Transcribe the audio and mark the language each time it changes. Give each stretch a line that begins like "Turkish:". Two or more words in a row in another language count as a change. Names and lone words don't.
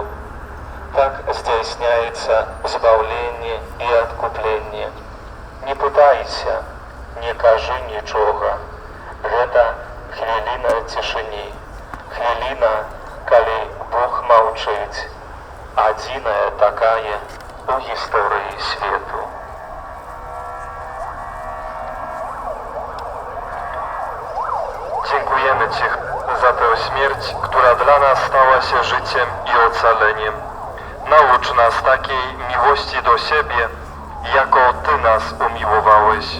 Belarusian: Так здзяйсняецца збаўленне і адкупленне. Не пытайся, не кажы нічога. Гэта хвіліна цішыні, хвіліна, калі Бог маўчыць, адзіная такая у гісторыі свету.
Polish: Dziękujemy Ci za tę śmierć, która dla nas stała się życiem i ocaleniem. Naucz nas takiej miłości do siebie, jako Ty nas umiłowałeś.